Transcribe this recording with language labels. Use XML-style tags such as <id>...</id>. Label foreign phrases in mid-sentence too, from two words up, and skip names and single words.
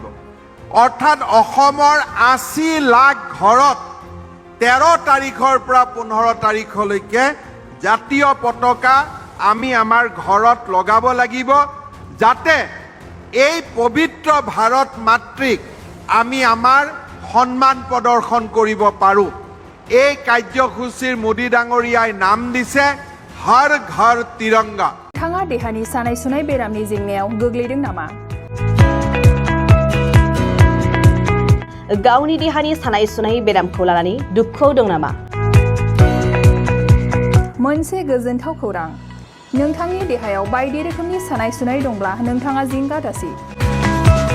<as>অৰ্থাৎ অসমৰ 80 লাখ ঘৰত 13 তাৰিখৰ পৰা 15 তাৰিখলৈকে জাতীয় পতাকা আমি আমাৰ ঘৰত লগাব লাগিব যাতে এই পবিত্ৰ ভাৰত মাতৃক আমি আমাৰ সন্মান প্ৰদৰ্শন কৰিব পাৰোঁ। এই কাৰ্যসূচীৰ মোদী ডাঙৰীয়াই নাম দিছে হৰ ঘৰ তিৰংগা।</as> <brx>नोंथाङा देहानि सानाय सुनाय बेरामनि जेंनायाव गोग्लैदों नामा? गावनि देहानि सानाय सुनाय बेरामखौ लानानै दुखुआव दं नामा? मोनसे गोजोनथाव खौरां, नोंथांनि देहायाव बायदि रोखोमनि सानाय सुनाय दंब्ला नोंथाङा जिंगा दासि।</brx>